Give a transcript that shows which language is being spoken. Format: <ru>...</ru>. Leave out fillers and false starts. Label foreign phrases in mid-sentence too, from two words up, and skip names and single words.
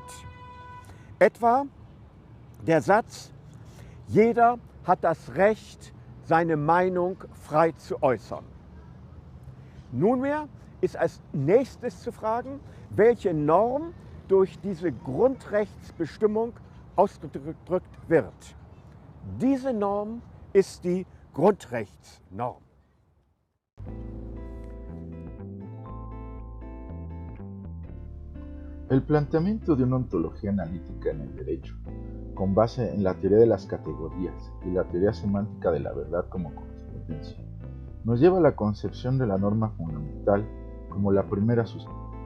<de>Etwa der Satz, jeder hat das Recht, seine Meinung frei zu äußern. Nunmehr ist als nächstes zu fragen, welche Norm durch diese Grundrechtsbestimmung ausgedrückt wird. Diese Norm ist die Grundrechtsnorm.</de> <es>El planteamiento de una ontología analítica en el derecho, con base en la teoría de las categorías y la teoría semántica de la verdad como correspondencia, nos lleva a la concepción de la norma fundamental como la primera sustancia.</es>